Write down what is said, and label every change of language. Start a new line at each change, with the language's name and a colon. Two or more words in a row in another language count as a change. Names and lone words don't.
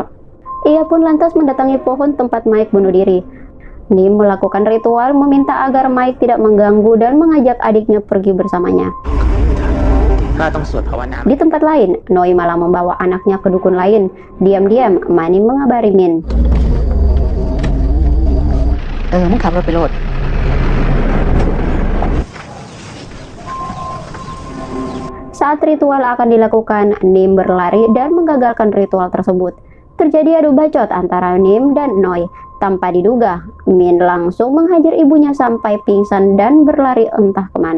Indonesian: Ia pun lantas mendatangi pohon tempat Mike bunuh diri. Nim melakukan ritual meminta agar Mike tidak mengganggu dan mengajak adiknya pergi bersamanya. Di tempat lain, Noi malah membawa anaknya ke dukun lain. Diam-diam, Mani mengabari Min.
Thai: มึงขับรถไปโลด
Indonesian: Saat ritual akan dilakukan, Nim berlari dan menggagalkan ritual tersebut. Terjadi adu bacot antara Nim dan Noi. Tanpa diduga, Min langsung menghajar ibunya sampai pingsan dan berlari entah kemana.